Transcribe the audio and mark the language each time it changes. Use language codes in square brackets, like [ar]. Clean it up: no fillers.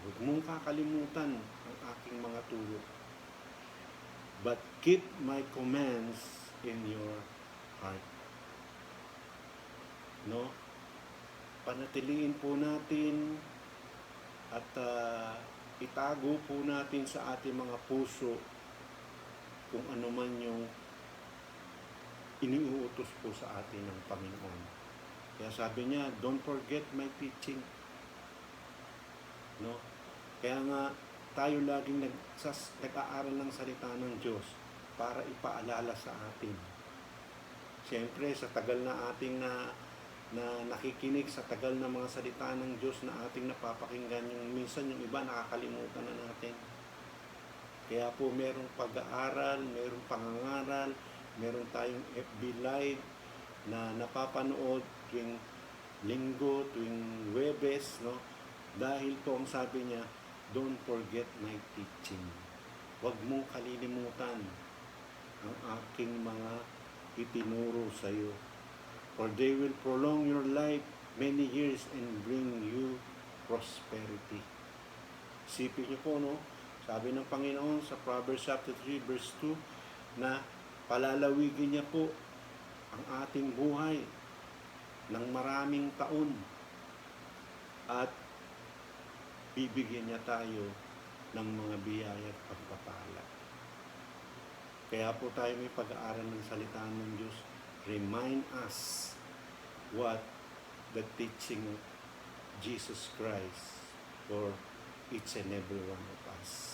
[tl] Huwag mong kakalimutan ang aking mga turo. [en] But keep my commands in your heart. [tl] No? Panatiliin po natin at itago po natin sa ating mga puso kung ano man yung iniuutos po sa atin ng Panginoon. Kaya sabi niya, [en] don't forget my teaching. No? [tl] Kaya nga, tayo laging nag-aaral ng salita ng Diyos para ipaalala sa atin. Siyempre, sa tagal na ating na nakikinig, sa tagal na mga salita ng Diyos na ating napapakinggan, yung minsan yung iba nakakalimutan na natin. Kaya po merong pag-aaral, merong pangangaral, meron tayong FB Live na napapanood tuwing linggo, tuwing Webes, no? Dahil po ang sabi niya, [en] don't forget my teaching. [tl] Huwag mong kalilimutan ang aking mga itinuro sa iyo. [en] For they will prolong your life many years and bring you prosperity. [tl] Isipin niyo po, no? Sabi ng Panginoon sa Proverbs chapter 3 verse 2 na palalawigin niya po ang ating buhay ng maraming taon at bibigyan niya tayo ng mga biyaya at pagpapala. Kaya po tayo may pag-aaral ng salita ng Diyos. [en] Remind us what the teaching of Jesus Christ for each and every one of us.